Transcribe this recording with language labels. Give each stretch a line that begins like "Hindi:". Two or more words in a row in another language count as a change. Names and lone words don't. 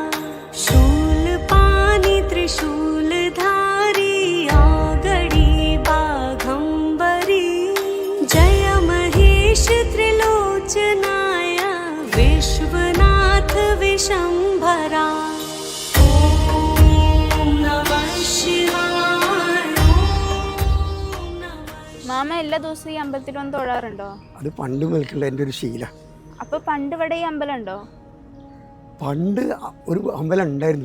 Hindi: शूलपाणि त्रिशूलधारी औगडी बाघंबरी जय महेश त्रिलोचनाय विश्वनाथ विशंभरा
Malayalam: മാമ എല്ലാ ദിവസവും ഈ അമ്പലത്തിൽ വന്ന് തൊഴാറുണ്ടോ? അത് പണ്ട് മുതൽക്കുള്ള എൻ്റെ ഒരു ശീല. അപ്പൊ പണ്ട് ഇവിടെ ഈ അമ്പലം ഉണ്ടോ? പണ്ട് ഒരു അമ്പലം ഉണ്ടായിരുന്നു.